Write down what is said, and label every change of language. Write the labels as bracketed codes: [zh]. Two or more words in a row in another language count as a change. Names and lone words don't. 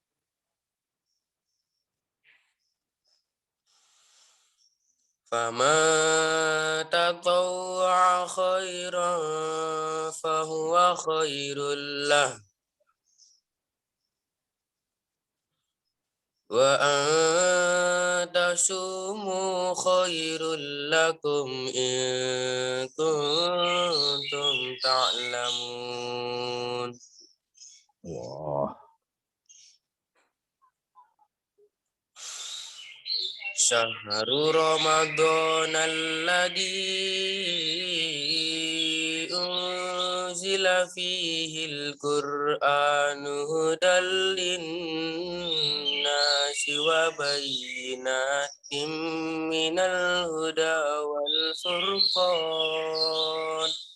[ar] فمن تطوع خيرا فهو خير له. وأن تصوموا خير لكم إن كنتم تعلمون. Wah. شهر رمضان الذي أنزل فيه القرآن هدى للناس وبينات من الهدى والفرقان.